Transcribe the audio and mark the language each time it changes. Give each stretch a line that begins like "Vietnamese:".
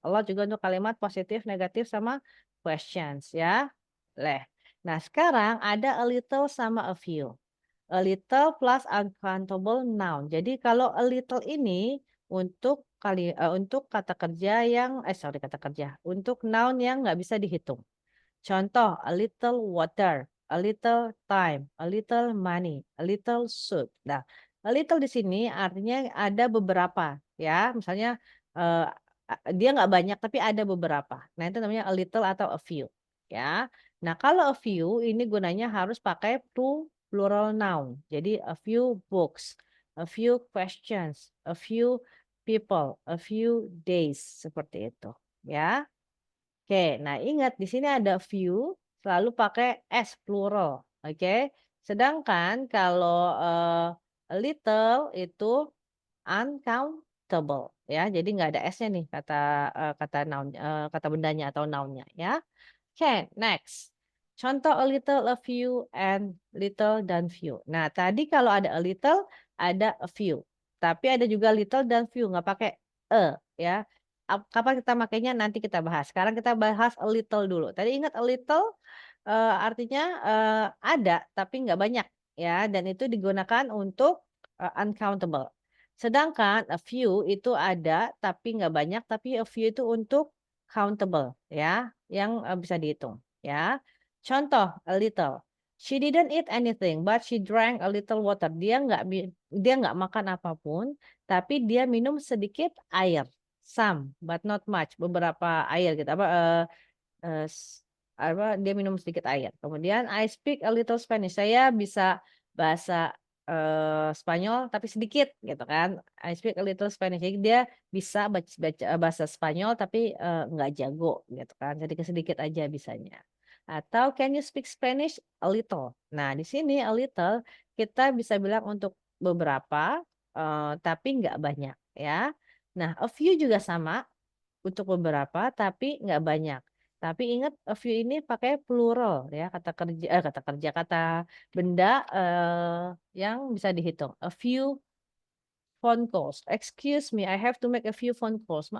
Indonesian: A lot juga untuk kalimat positif, negatif, sama questions ya. Nah, sekarang ada a little sama a few. A little plus uncountable noun. Jadi kalau a little ini untuk kata kerja yang kata kerja untuk noun yang nggak bisa dihitung.
English: Contoh, a little water, a little time, a little money, a little soup.
Indonesian: Nah, a little di sini artinya ada beberapa, ya. Misalnya dia nggak banyak tapi ada beberapa. Nah, itu namanya a little atau a few, ya. Nah, kalau a few ini gunanya harus pakai plural noun. Jadi
English: a few books, a few questions, a few people, a few days
Indonesian: seperti itu, ya. Oke, nah ingat di sini ada few selalu pakai s plural, oke. Sedangkan kalau a little itu uncountable, ya. Jadi nggak ada s-nya nih kata noun kata bendanya atau nounnya, ya.
English: Oke, next.
Indonesian: Contoh a little, a few, and little dan few. Nah tadi kalau ada a little ada a few, tapi ada juga little dan few nggak pakai ya. Kapan kita makainya nanti kita bahas. Sekarang kita bahas a little dulu. Tadi ingat a little artinya ada tapi nggak banyak. ya, dan itu digunakan untuk uncountable. Sedangkan a few itu ada tapi nggak banyak, tapi a few itu untuk countable, ya, yang bisa dihitung, ya. Contoh, a little.
English: She didn't eat anything, but she drank a little water.
Indonesian: Dia nggak makan apapun, tapi dia minum sedikit air.
English: Some, but not much.
Indonesian: Beberapa air gitu. Eh, s- dia minum sedikit air.
English: Kemudian I speak a little Spanish.
Indonesian: Saya bisa bahasa Spanyol tapi sedikit gitu kan.
English: I speak a little Spanish.
Indonesian: Jadi dia bisa baca bahasa Spanyol tapi nggak jago gitu kan. Sedikit-sedikit aja bisanya.
English: Atau can you speak Spanish? A little.
Indonesian: Nah, di sini a little kita bisa bilang untuk beberapa tapi nggak banyak ya. Nah, a few juga sama untuk beberapa tapi nggak banyak. Tapi ingat a few ini pakai plural ya, kata benda yang bisa dihitung.
English: A few phone calls. Excuse me, I have to make a few phone calls.